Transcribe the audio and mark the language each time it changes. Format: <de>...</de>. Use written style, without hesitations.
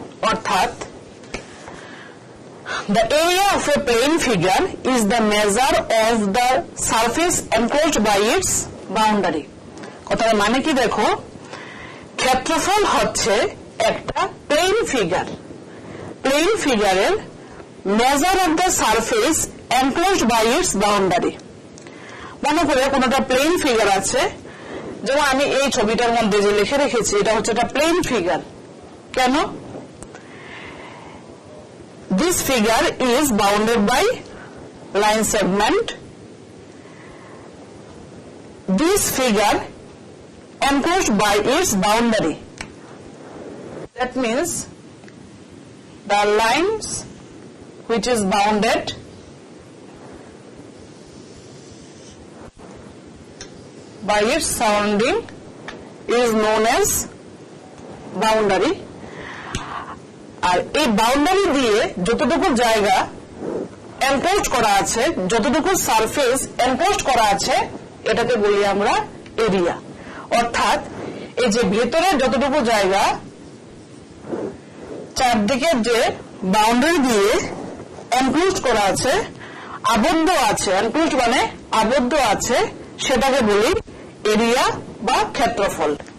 <en>অর্থাৎ the area of a plane figure is the measure of the surface enclosed by its boundary.</en> <bn>কথার মানে কি দেখো, ক্ষেত্রফল হচ্ছে একটা plane figure.</bn> <en>Plane ফিগারের measure of the surface enclosed by its boundary.</en> <bn>মনে করে কোন একটা প্লেন ফিগার আছে, যেমন আমি এই ছবিটার মধ্যে যে লিখে রেখেছি এটা হচ্ছে একটা প্লেন ফিগার। কেন?</bn> <en>This figure is bounded by line segment. This figure enclosed by its boundary. That means the lines which is bounded by its surrounding is known as boundary.</en> <bn>আর এই বাউন্ডারি দিয়ে যতটুকু জায়গা এনক্লোজ করা আছে, যতটুকু surface enclose করা আছে, এটাকে বলি আমরা এরিয়া। অর্থাৎ এই যে ভেতরে যতটুকু জায়গা চারদিকে যে বাউন্ডারি দিয়ে এনক্লোজ করা আছে, আবদ্ধ আছে, এনক্লোজ মানে আবদ্ধ আছে, সেটাকে বলি এরিয়া বা ক্ষেত্রফল।</bn>